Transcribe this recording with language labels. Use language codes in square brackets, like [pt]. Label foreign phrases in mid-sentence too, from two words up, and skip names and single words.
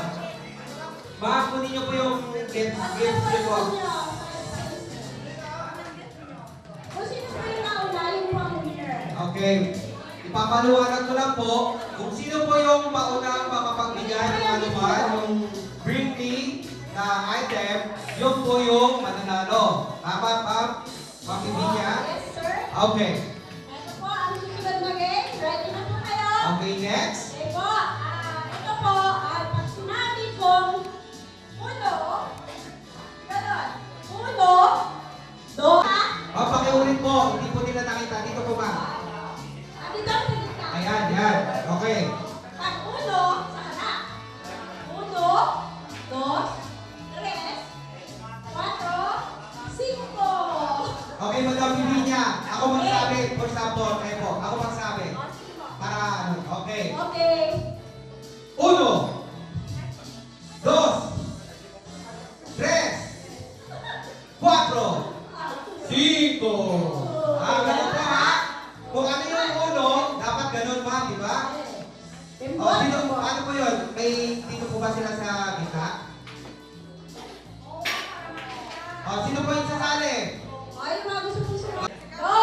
[tl] Ma'am, kunin niyo po yung gift niyo po. Kung sino po yung nauna, yun po ang winner. Okay. Ipapaluwanan ko lang po kung sino po yung maunang makapagbigay ng anuman, yung [en] bring me [tl] na item, yun po yung mananalo. Tama, ma'am? Makibinya? [en] Yes, sir. [tl] Okay. Ito po ang susunod na game. Ready na po kayo? [en] Okay, next. [tl] Okay po. Ito po, pag sinabi kong uno, ganon. [es] Uno, doha. [tl] Pakiulit po. Hindi po nila nakita. Dito po, ma'am. Dito sa gitna. Ayan, yan. Okay. Pag uno, sa kanan. [es] Uno, dos, tres, cuatro, cinco. [tl] Okay, Madam Bibinya. Ako magsabi. [en] For example, [tl] kayo po. Ako magsabi. Para, ano, okay. Okay. [es] Uno. Dos. Tres. Cuatro. Cinco. [tl] Ganun po ha. Kung ano yung uno, dapat ganun ba, di ba? O, ano po yun? May dito po ba sila sa gitna? O, sino po yung sasali? Ay, mga gusto po sumunod. Go!